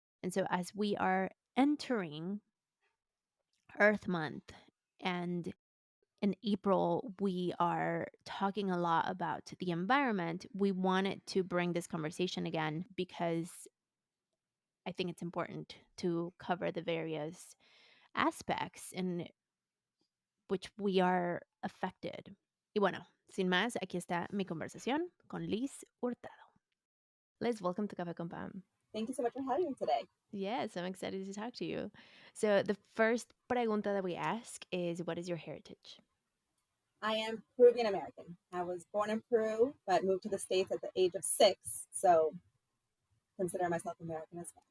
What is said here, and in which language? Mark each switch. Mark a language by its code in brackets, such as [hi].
[en] And so, as we are entering Earth Month, and in April, we are talking a lot about the environment, we wanted to bring this conversation again because I think it's important to cover the various aspects in which we are affected. [es] Y bueno, sin más, aquí está mi conversación con Liz Hurtado. [en] Liz, welcome to Café con Pam. Thank you so much for having me today. Yes, I'm excited to talk to you. So, the first [es] pregunta [en] that we ask is, what is your heritage? I am Peruvian American. I was born in Peru, but moved to the States at the age of 6. So consider myself American as well.